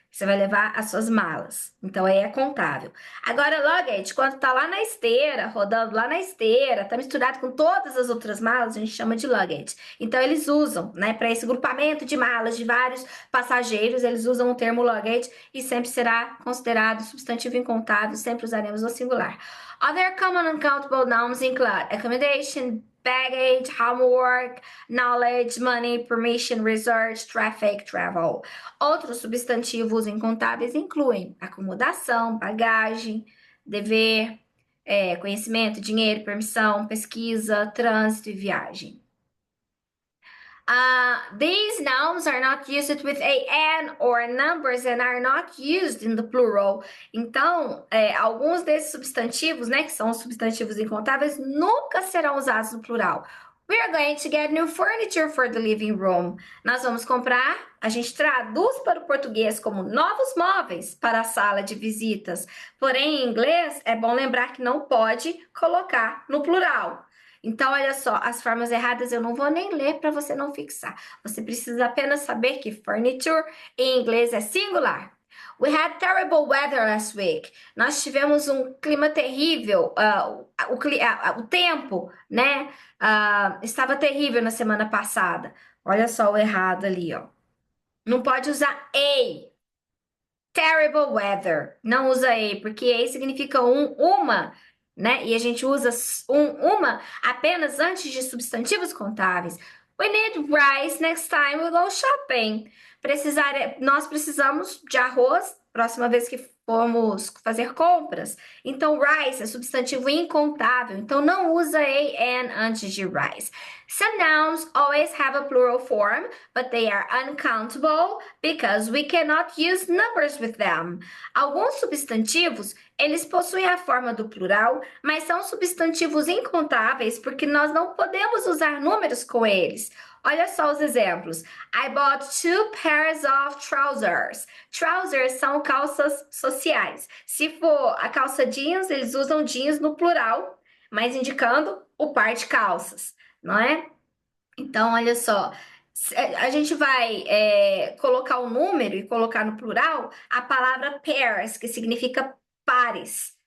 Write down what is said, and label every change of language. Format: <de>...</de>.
<pt>Você vai levar as suas malas. Então, aí é contável. Agora, luggage, quando tá lá na esteira, rodando lá na esteira, tá misturado com todas as outras malas, a gente chama de luggage. Então, eles usam, né, para esse grupamento de malas de vários passageiros, eles usam o termo luggage e sempre será considerado substantivo incontável, sempre usaremos o singular.</pt> <en>Other common uncountable nouns include accommodation, baggage, homework, knowledge, money, permission, research, traffic, travel.</en> <pt>Outros substantivos incontáveis incluem acomodação, bagagem, dever, conhecimento, dinheiro, permissão, pesquisa, trânsito e viagem.</pt> <en>These nouns are not used with an or numbers and are not used in the plural.</en> <pt>Então, alguns desses substantivos, né, que são os substantivos incontáveis, nunca serão usados no plural.</pt> <en>We are going to get new furniture for the living room.</en> <pt>Nós vamos comprar, a gente traduz para o português como novos móveis para a sala de visitas. Porém, em inglês, é bom lembrar que não pode colocar no plural. Então, olha só, as formas erradas eu não vou nem ler para você não fixar. Você precisa apenas saber que furniture em inglês é singular.</pt> <en>We had terrible weather last week.</en> <pt>Nós tivemos um clima terrível. O tempo, né? Estava terrível na semana passada. Olha só o errado ali, ó. Não pode usar a. Terrible weather. Não usa a, porque a significa uma, né? E a gente usa uma apenas antes de substantivos contáveis.</pt> <en>We need rice next time we go shopping.</en> <pt>Nós precisamos de arroz próxima vez que formos fazer compras. Então, rice é substantivo incontável. Então, não usa an antes de rice.</pt> <en>Some nouns always have a plural form, but they are uncountable because we cannot use numbers with them.</en> <pt>Alguns substantivos, eles possuem a forma do plural, mas são substantivos incontáveis porque nós não podemos usar números com eles. Olha só os exemplos.</pt> <en>I bought 2 pairs of trousers.</en> <pt>Trousers são calças sociais. Se for a calça jeans, eles usam jeans no plural, mas indicando o par de calças, não é? Então, olha só, a gente vai colocar o número e colocar no plural a palavra pairs, que significa pares.</pt>